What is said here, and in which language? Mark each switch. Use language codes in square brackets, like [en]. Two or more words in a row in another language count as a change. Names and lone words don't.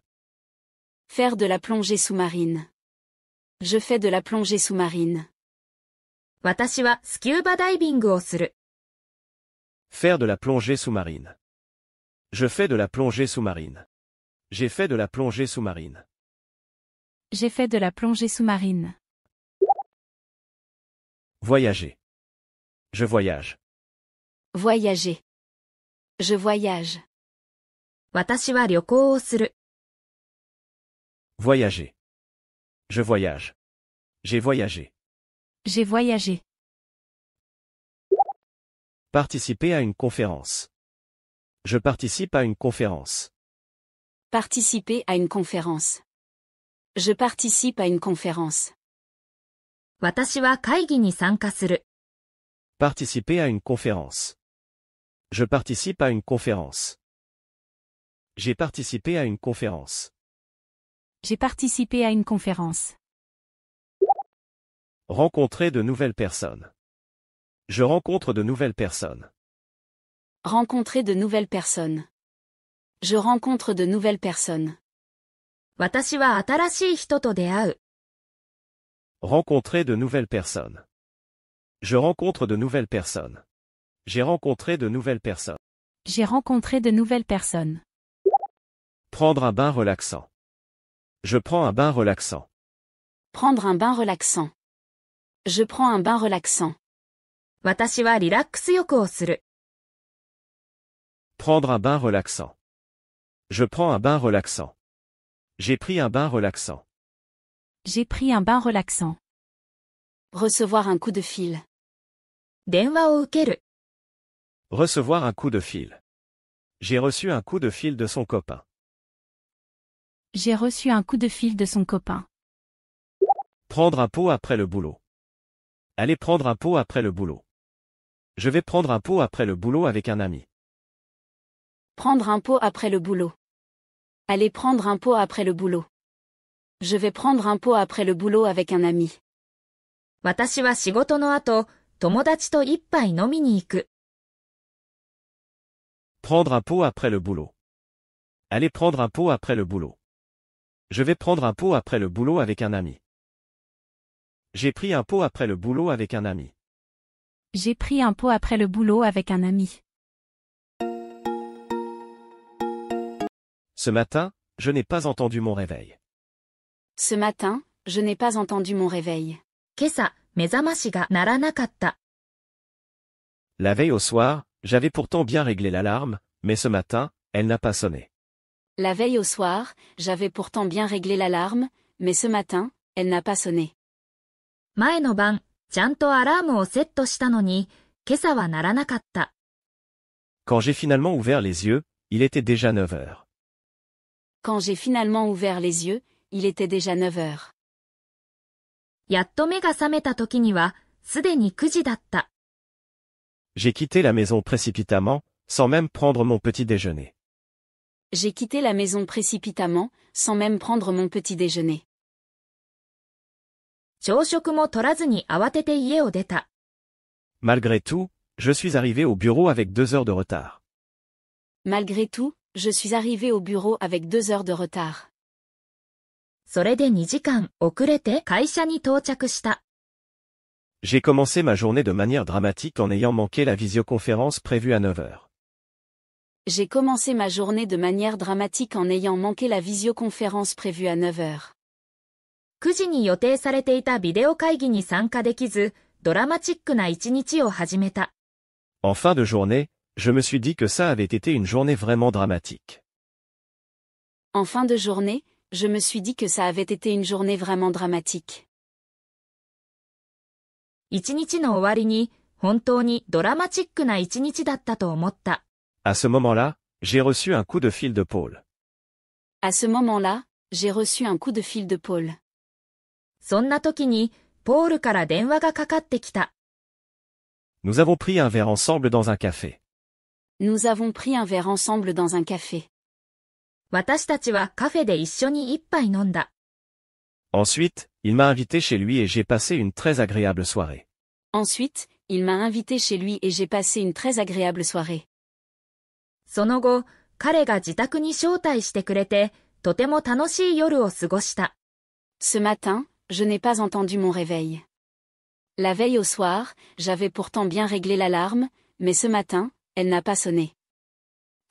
[fr] Faire de la plongée sous-marine. Je fais de la plongée sous-marine. [ja] 私はスキューバダイビングをする。 [fr] Faire de la plongée sous-marine. Je fais de la plongée sous-marine. J'ai fait de la plongée sous-marine. J'ai fait de la plongée sous-marine. Voyager. Je voyage. Voyager. Je voyage. [ja] 私は旅行をする。 [fr] Voyager. Je voyage. J'ai voyagé. J'ai voyagé. Participer à une conférence. Je participe à une conférence. Participer à une conférence. Je participe à une conférence. [ja] 私は会議に参加する。 [fr] Participer à une conférence. Je participe à une conférence. J'ai participé à une conférence. J'ai participé à une conférence. Rencontrer de nouvelles personnes. Je rencontre de nouvelles personnes. Rencontrer de nouvelles personnes. Je rencontre de nouvelles personnes. [ja] 私は新しい人と出会う。 [fr] Rencontrer de nouvelles personnes. Je rencontre de nouvelles personnes. J'ai rencontré de nouvelles personnes. J'ai rencontré de nouvelles personnes. Prendre un bain relaxant. Je prends un bain relaxant. Prendre un bain relaxant. Je prends un bain relaxant. [ja] 私はリラックス浴をする。 [fr] Prendre un bain relaxant. Je prends un bain relaxant. J'ai pris un bain relaxant. J'ai pris un bain relaxant. Recevoir un coup de fil. [ja] 電話を受ける。 [fr] Recevoir un coup de fil. J'ai reçu un coup de fil de son copain. J'ai reçu un coup de fil de son copain. Prendre un pot après le boulot. Aller prendre un pot après le boulot. Je vais prendre un pot après le boulot avec un ami. Prendre un pot après le boulot. Aller prendre un pot après le boulot. Je vais prendre un pot après le boulot avec un ami. [ja] 私は仕事の後、友達と一杯飲みに行く。 [fr] Prendre un pot après le boulot. Aller prendre un pot après le boulot. Je vais prendre un pot après le boulot avec un ami. J'ai pris un pot après le boulot avec un ami. J'ai pris un pot après le boulot avec un ami. Ce matin, je n'ai pas entendu mon réveil. Ce matin, je n'ai pas entendu mon réveil. [ja] 今朝、目覚ましが鳴らなかった。 [fr] La veille au soir, j'avais pourtant bien réglé l'alarme, mais ce matin, elle n'a pas sonné. La veille au soir, j'avais pourtant bien réglé l'alarme, mais ce matin, elle n'a pas sonné. [ja] 前の晩、ちゃんとアラームをセットしたのに、今朝は鳴らなかった。 [fr] Quand j'ai finalement ouvert les yeux, il était déjà 9 heures. Quand j'ai finalement ouvert les yeux, il était déjà 9 heures. [ja] やっと目が覚めた時には、すでに9時だった。 [fr] J'ai quitté la maison précipitamment, sans même prendre mon petit déjeuner. J'ai quitté la maison précipitamment, sans même prendre mon petit déjeuner. [ja] 朝食も取らずに慌てて家を出た。 [fr] Malgré tout, je suis arrivé au bureau avec 2 heures de retard. Malgré tout, je suis arrivé au bureau avec 2 heures de retard. [ja] それで2時間遅れて会社に到着した。 [fr] J'ai commencé ma journée de manière dramatique en ayant manqué la visioconférence prévue à 9 heures. J'ai commencé ma journée de manière dramatique en ayant manqué la visioconférence prévue à 9 heures. [ja] 9 時に予定されていたビデオ会議に参加できず、ドラマチックな一日を始めた。 [fr] En fin de journée, je me suis dit que ça avait été une journée vraiment dramatique. En fin de journée, je me suis dit que ça avait été une journée vraiment dramatique. [ja] 一日の終わりに、本当にドラマチックな一日だったと思った。 [fr] À ce moment-là, j'ai reçu un coup de fil de Paul. À ce moment-là, j'ai reçu un coup de fil de Paul. [ja] そんな時に、ポールから電話がかかってきた。 [fr] Nous avons pris un verre ensemble dans un café. Nous avons pris un verre ensemble dans un café. [ja] 私たちはカフェで一緒に一杯飲んだ。 [fr] Ensuite, il m'a invité chez lui et j'ai passé une très agréable soirée. Ensuite, il m'a invité chez lui et j'ai passé une très agréable soirée. [ja] その後、彼が自宅に招待してくれて、とても楽しい夜を過ごした。 [fr] Ce matin, je n'ai pas entendu mon réveil. La veille au soir, j'avais pourtant bien réglé l'alarme, mais ce matin, elle n'a pas sonné.